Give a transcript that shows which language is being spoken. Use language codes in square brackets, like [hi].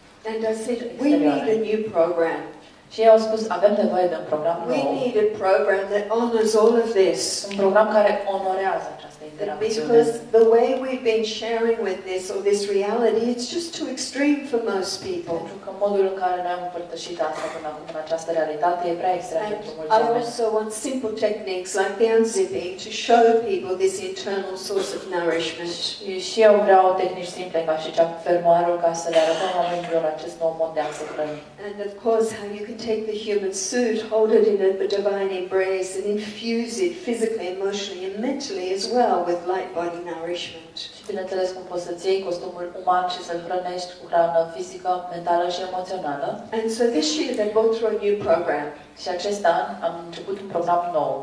[en] And I said, we need a new program. [ro] Și ei au spus, avem nevoie de un program nou. [en] We need a program that honors all of this. [ro] Un program care onorează această interacțiune. [en] Because the way we've been sharing with this or this reality, it's just too extreme for most people. [ro] Pentru că modul în care noi am împărtășit asta până acum în această realitate e prea extrem pentru mulți [en] I [ro] oameni. [en] also want simple techniques like the unzipping to show people this internal source of nourishment. [ro] Și eu vreau tehnici simple ca și cea cu fermoarul ca să le arătăm oamenilor acest nou mod de a se hrăni. [en] And of course how you can take the human suit, hold it in a divine embrace and infuse it physically, emotionally and mentally as well with light body nourishment. [ro] Și bineînțeles cum poți să-ți iei costumul uman și să-l hrănești cu hrană fizică, mentală și emoțională. [en] And so this year they brought through a new program. [ro] Și acest an am început un program nou.